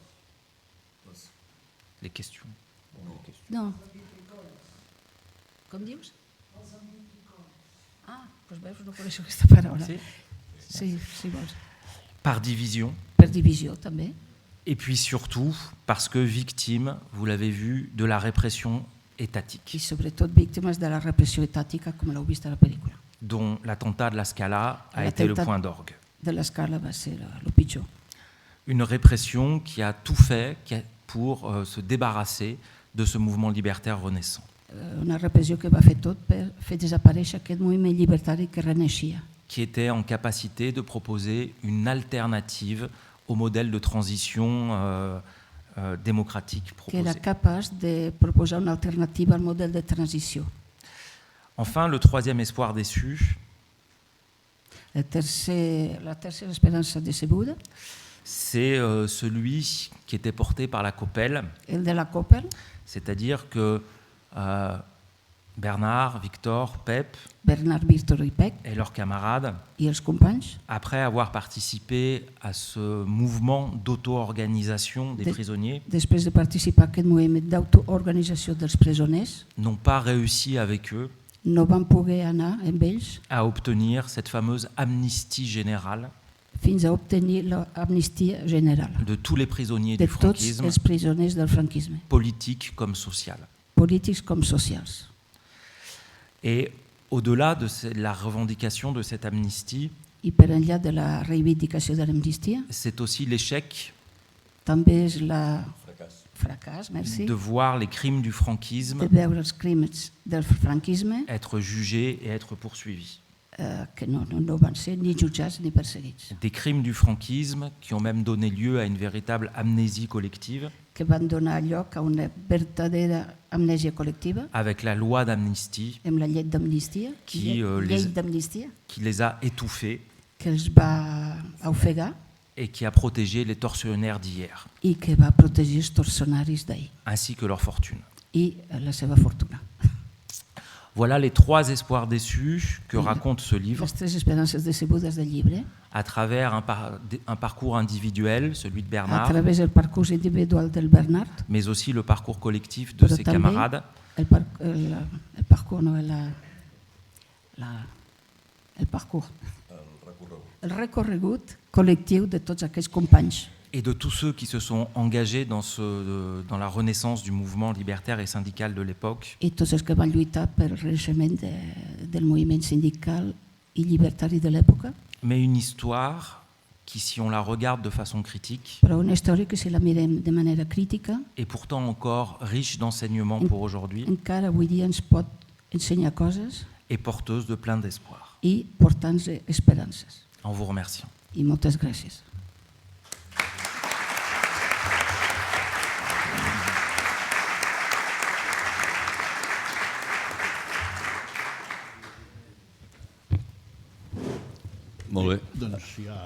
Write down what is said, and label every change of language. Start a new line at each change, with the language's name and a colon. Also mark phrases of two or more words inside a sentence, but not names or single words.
French: les questions.
Catalan: No. Com dius? Ah, doncs veus, no coneixo aquesta paraula. Si. Sí, vols.
French: Par division,
Catalan: Per divisió, també.
French: et puis surtout parce que victime, vous l'avez vu, de la répression étatique,
Catalan: I sobretot víctimes de la repressió etàtica, com l'heu vist a la pel·lícula.
French: dont l'attentat de la Scala a été le point d'orgue.
Catalan: De l'escala va ser el pitjor.
French: Une répression qui a tout fait pour se débarrasser de ce mouvement libertaire renaissant,
Catalan: Una repressió que va fer tot per fer desaparèixer aquest moviment llibertari que reneixia,
French: qui était en capacité de proposer une alternative au modèle de transition démocratique
Catalan: que era
French: proposé.
Catalan: capaç de proposar una alternativa al model de transició.
French: Enfin, le troisième espoir déçu,
Catalan: La tercera esperança decebuda,
French: c'est celui qui était porté par la Coppel,
Catalan: el de la Coppel,
French: c'est-à-dire que Bernard, Victor,
Catalan: Pep Bernard, Víctor i Pec
French: et leurs camarades,
Catalan: i els companys,
French: après avoir participé à ce mouvement d'auto-organisation des prisonniers,
Catalan: després de participar en aquest moviment d'autoorganització dels presoners,
French: n'ont pas réussi avec eux
Catalan: no van poder anar amb ells
French: à obtenir cette fameuse amnistie générale
Catalan: fins a obtenir l'amnistia general
French: de tous les prisonniers de du
Catalan: tots
French: franquisme,
Catalan: els presoners del franquisme,
French: politique comme social.
Catalan: polítics com socials.
French: Et au-delà de la revendication de cette amnistie,
Catalan: I per enllà de la reivindicació de l'amnistia,
French: c'est aussi l'échec
Catalan: també és fracàs,
French: merci, de voir les crimes du de franquisme
Catalan: veure els crims del franquisme
French: être jugés et être poursuivis.
Catalan: que no van ser ni jutjats ni perseguits,
French: Des crimes du franquisme qui ont même donné lieu à une véritable amnésie collective
Catalan: que van donar lloc a una verdadera amnèsia col·lectiva
French: avec la loi d'amnistie
Catalan: amb la llei d'amnistia, llei d'amnistia,
French: qui les a étouffés
Catalan: que els va ofegar
French: et qui a protégé les tortionnaires d'hier,
Catalan: i que va protegir els torcionaris d'ahir
French: ainsi que leur fortune.
Catalan: i la seva fortuna.
French: Voilà les 3 espoirs déçus que raconte ce livre
Catalan: Les 3 esperances decebudes del llibre,
French: à travers un parcours individuel, celui de
Catalan: a Bernard, través del parcours individual del Bernard,
French: mais aussi le parcours collectif de
Catalan: però
French: ses
Catalan: també
French: camarades,
Catalan: el parcours, no, el recorregut col·lectiu de tots aquells companys
French: et de tous ceux qui se sont engagés dans la renaissance du mouvement libertaire et syndical de l'époque,
Catalan: i tots els que van lluitar per el renaixement del moviment sindical i llibertari de l'època,
French: mais une histoire qui, si on la regarde de façon critique,
Catalan: però una història que si la mirem de manera crítica
French: est pourtant encore riche d'enseignements pour aujourd'hui
Catalan: encara avui dia ens pot ensenyar coses
French: et porteuse de plein d'espoir.
Catalan: i portar-nos esperances.
French: En vous remerciant.
Catalan: I moltes gràcies. Molt bé. Doncs hi ha...